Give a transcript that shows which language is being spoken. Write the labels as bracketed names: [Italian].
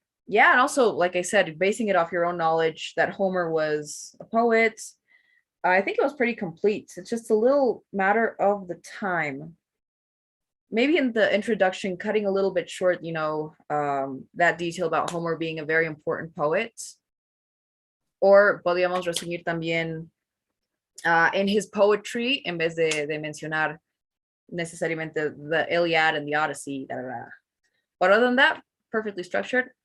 [English] Yeah, and also, like I said, basing it off your own knowledge that Homer was a poet, I think it was pretty complete. It's just a little matter of the time. Maybe in the introduction, cutting a little bit short, you know, that detail about Homer being a very important poet. [Spanish] Or podríamos resumir también [English] in his poetry, [Spanish] en vez de mencionar necesariamente the Iliad and the Odyssey. Da, da, da. [English] But other than that, perfectly structured.